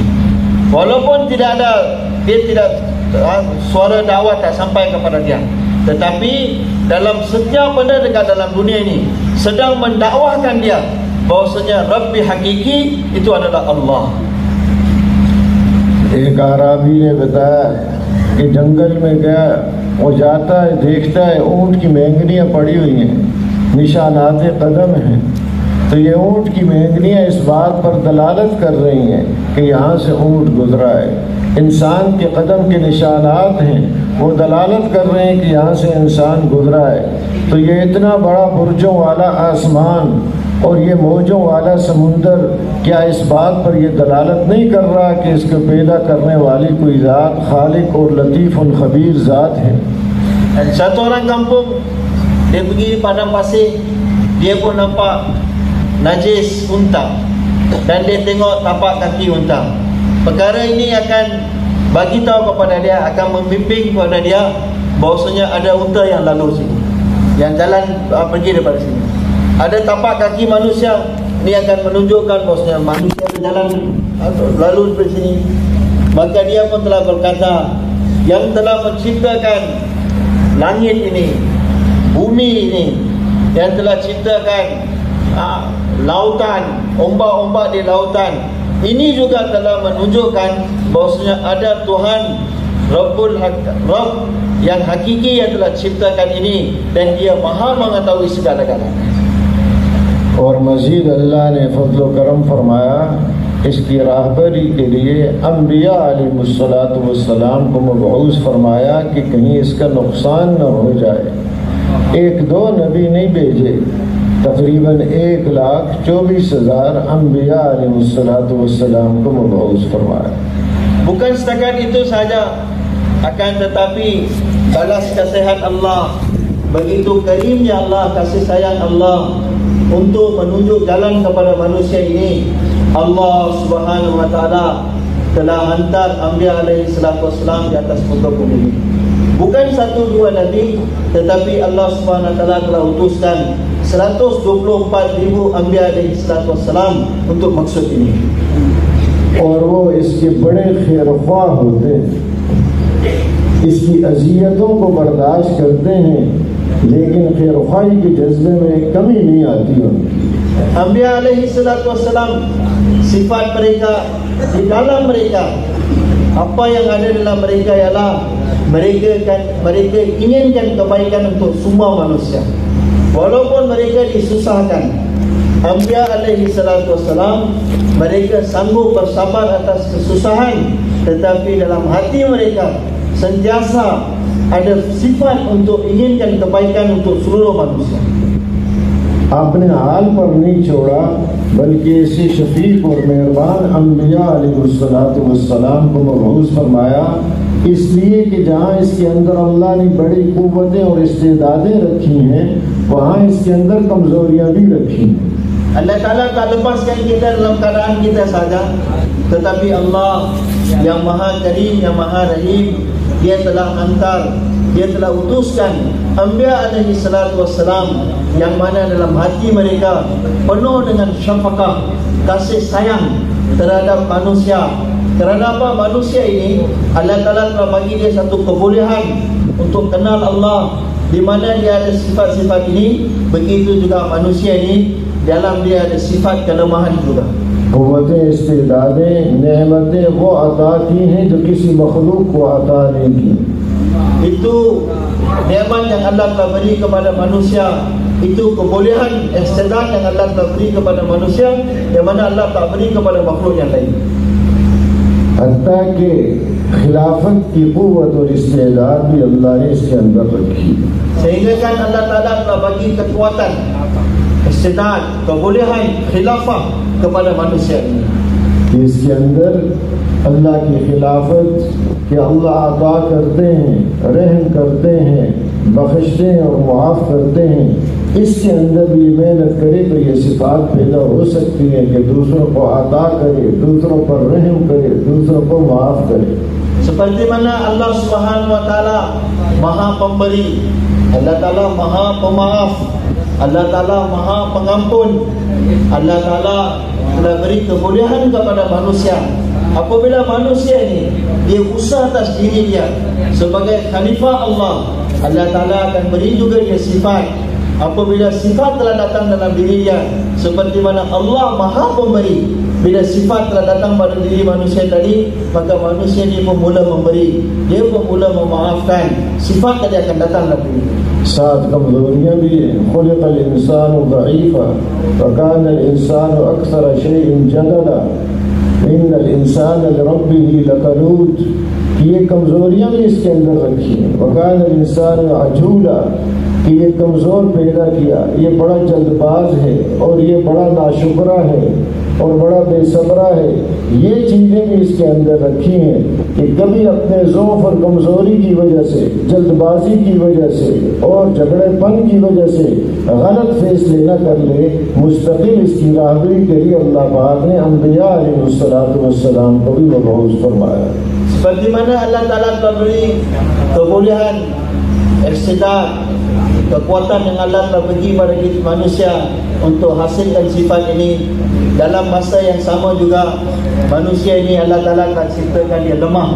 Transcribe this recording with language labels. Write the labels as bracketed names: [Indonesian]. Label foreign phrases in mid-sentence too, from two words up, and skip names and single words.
[Malay] Walaupun dia tidak suara dakwah tak sampai kepada dia, tetapi dalam setiap benda dekat dalam dunia ini sedang mendakwahkan dia bahwasanya Rabbi hakiki itu adalah Allah. [Urdu] ایک اعرابی نے بتایا کہ جنگل میں گیا، وہ جاتا ہے، دیکھتا ہے اونٹ کی مینگنیاں پڑی ہوئی ہیں، نشانات قدم ہیں، تو یہ اونٹ کی مینگنیاں اس بات پر دلالت کر رہی ہیں کہ یہاں سے اونٹ گزرا ہے. انسان کے قدم کے نشانات ہیں، وہ دلالت کر رہے ہیں کہ یہاں سے انسان گزرا ہے. تو یہ اتنا بڑا برجوں والا آسمان اور یہ موجوں والا سمندر، کیا اس بات پر یہ دلالت نہیں کر رہا کہ اس کو پیدا کرنے والی کوئی ذات خالق اور لطیف اور خبیر ذات ہے. [Malay] Satu orang kampung, dia pergi padang pasir, dia pun nampak najis unta dan dia tengok tapak kaki unta. Perkara ini akan bagi tahu kepada dia, akan membimbing kepada dia bahwasanya ada unta yang lalu sini, yang jalan pergi daripada sini. Ada tapak kaki manusia, ini akan menunjukkan bahwasanya manusia berjalan lalu dari sini. Maka dia pun telah berkata, yang telah menciptakan langit ini, bumi ini, yang telah ciptakan lautan, ombak-ombak di lautan, ini juga telah menunjukkan bahwasanya ada Tuhan Rabb yang hakiki yang telah ciptakan ini, dan dia maha mengetahui segala-galanya. [Urdu] اور مزید اللہ نے فضل و کرم فرمایا، اس کی راہبری کے لیے انبیا [Arabic] عليهم الصلاة والسلام [Urdu] کو مبعوث فرمایا کہ کہیں اس کا نقصان نہ ہو جائے. ایک دو نبی نہیں بھیجے، تقریباً 1,24,000 انبیا [Arabic] عليهم الصلاة والسلام [Urdu] کو مبعوث فرمایا. [Malay] Bukan setakat itu saja, akan tetapi balas kasihan Allah, begitu karimnya Allah, kasih sayang Allah untuk menunjuk jalan kepada manusia ini. Allah [Arabic] سبحانه وتعالى [Malay] telah hantar Anbiya [Arabic] عليه الصلاة والسلام [Malay] di atas muka bumi. Bukan satu dua nabi, tetapi Allah [Arabic] سبحانه وتعالى [Malay] telah utuskan 124,000 Anbiya [Arabic] عليه الصلاة والسلام [Malay] untuk maksud ini. [Urdu] اور وہ اس کے بڑے خیرخواہ ہوتے ہیں، اس کی اذیتوں کو برداشت کرتے ہیں، لیکن خیرخواہی کے جذبے میں کمی نہیں آتی ان کی. [Arabic] أنبياء عليه الصلاة والسلام, [Malay] sifat mereka di dalam mereka, apa yang ada dalam mereka ialah mereka inginkan kebaikan untuk semua manusia, walaupun mereka disusahkan. [Arabic] أنبياء عليه الصلاة والسلام, [Malay] mereka sanggup bersabar atas kesusahan, tetapi dalam hati mereka sentiasa ada sifat untuk inginkan kebaikan untuk seluruh manusia. [Urdu] اپنے حال پر نہیں چھوڑا، بلکہ ایسے شفیق اور مہربان انبیا [Arabic] عليه الصلاة والسلام [Urdu] کو مبعوث فرمایا، اس لیے کہ جہاں اس کے اندر اللہ نے بڑی قوتیں اور استعدادیں رکھی ہیں، وہاں اس کے اندر کمزوریاں بھی رکھی ہیں. [Malay] Allah Ta'ala tak lepaskan kita dalam keadaan kita saja, tetapi Allah yang maha karim, yang maha rahim, dia telah hantar, dia telah utuskan Anbiya [Arabic] عليه الصلاة والسلام, [Malay] yang mana dalam hati mereka penuh dengan syafaqah, kasih sayang terhadap manusia. Terhadap manusia ini, Allah Ta'ala telah bagi dia satu kebolehan untuk kenal Allah, di mana dia ada sifat-sifat ini, begitu juga manusia ini dalam dia ada sifat kelemahan juga. [Urdu] قوتیں استعدادیں نعمتیں وہ عطا کی ہیں جو کسی مخلوق کو عطا نہیں کی. [Malay] Itu nikmat yang Allah telah beri kepada manusia, itu kebolehan istidad yang Allah telah beri kepada manusia, yang mana Allah tak beri kepada makhluk yang lain. [Urdu] حتیٰ کہ خلافت کی قوت اور استعداد بھی اللہ نے اس کے اندر رکھی. [Malay] Sehingga kan Allah Ta'ala telah bagi kekuatan, istidad, kebolehan, khilafah kepada manusia ini. [Urdu] اس کے اندر اللہ کی خلافت کہ اللہ عطا کرتے ہیں، رحم کرتے ہیں، بخشتے ہیں اور معاف کرتے ہیں، اس کے اندر بھی محنت کرے تو یہ صفات پیدا ہو سکتی ہے کہ دوسروں کو عطا کرے، دوسروں پر رحم کرے، دوسروں کو معاف کرے. [Malay] Seperti mana Allah [Arabic] سبحانه وتعالى [Malay] Maha Pemberi, Allah Taala Maha Pemaaf, Allah Taala Maha Pengampun, Allah Taala telah beri kebolehan kepada manusia. Apabila manusia ini dia usaha atas diri dia sebagai khalifah Allah, Allah Ta'ala akan beri juga dia sifat. Apabila sifat telah datang dalam diri dia, seperti mana Allah Maha Pemberi, bila sifat telah datang pada diri manusia tadi, maka manusia ini pun mula memberi, dia pun mula memaafkan. Sifat tadi akan datang dalam diri. [Urdu] ساتھ کمزوریاں بھی ہیں. [Arabic] خلق الإنسان ضعيفا وكان الإنسان أكثر شيء جدلا إن الإنسان لربه لكنود. [Urdu] یہ کمزوریاں بھی اس کے اندر رکھی ہیں. [Arabic] وكان الإنسان عجولا [Urdu] کہ یہ کمزور پیدا کیا، یہ بڑا جلدباز ہے اور یہ بڑا ناشکرا ہے اور بڑا بےصبرا ہے. یہ چیزیں بھی اس کے اندر رکھی ہیں کہ کبھی اپنے ضعف اور کمزوری کی وجہ سے، جلدبازی کی وجہ سے اور جھگڑےپن کی وجہ سے غلط فیصلے نہ کر لے. مستقل اس کی راہبری کے لیے اللہ پاک نے انبیا علیہم السلام کو بھی مبعوث فرمایا. [Malay] Seperti mana Allah Ta'ala telah beri kebolehan, istidad, kekuatan yang Allah telah bagi pada kita manusia untuk hasilkan sifat ini. Dalam masa yang sama juga manusia ini Allah Ta'ala telah ciptakan dia lemah.